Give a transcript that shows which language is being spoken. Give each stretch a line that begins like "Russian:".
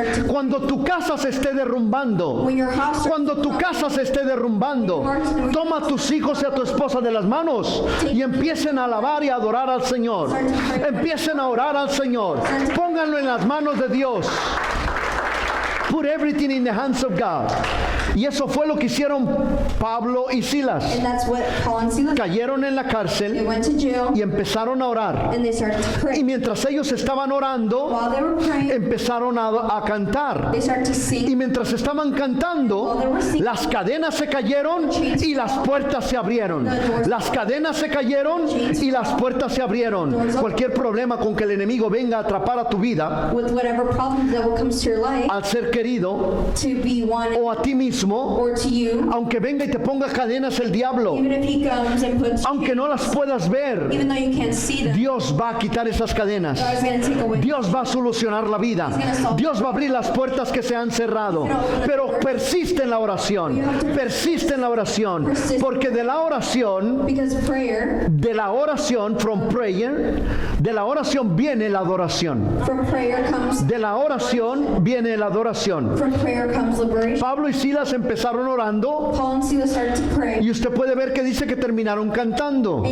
Spanish: Cuando tu casa se esté derrumbando,
English: When your house,
Spanish: cuando tu casa se esté derrumbando, toma a tus hijos y a tu esposa de las manos y empiecen a alabar y a adorar al Señor. Empiecen a orar al Señor. Pónganlo en las manos de Dios.
English: Put everything in the hands of God.
Spanish: Y eso fue lo que hicieron Pablo y Silas.
English: and that's what Paul and Silas.
Spanish: Cayeron en la
English: They
Spanish: cárcel
English: went to jail
Spanish: y empezaron a orar.
English: and they started to
Spanish: Y
English: pray.
Spanish: mientras ellos estaban orando,
English: While they were praying,
Spanish: empezaron a cantar.
English: they started to sing.
Spanish: Y mientras estaban cantando, las cadenas se cayeron y las puertas se abrieron. Las cadenas se cayeron y las puertas se abrieron. Cualquier problema con que el enemigo venga a atrapar a tu vida,
English: With whatever problem that will come to your life,
Spanish: al ser querido
English: to be one
Spanish: o a ti mismo, mismo,
English: or to you,
Spanish: aunque venga y te ponga cadenas el diablo,
English: even if he comes and puts
Spanish: aunque no las puedas ver,
English: even though you can't see them,
Spanish: Dios va a quitar esas cadenas.
English: God is going to take away.
Spanish: Dios va a solucionar la vida. Dios va a abrir las puertas que se han cerrado. Pero persiste en la oración. Persiste en la oración. Porque de la oración,
English: Because prayer, from prayer,
Spanish: de la oración viene la adoración.
English: from prayer comes
Spanish: De la oración viene la adoración.
English: from prayer comes liberation.
Spanish: Pablo y Silas empezaron orando
English: Paul and Silas started to pray,
Spanish: y usted puede ver que dice que terminaron cantando.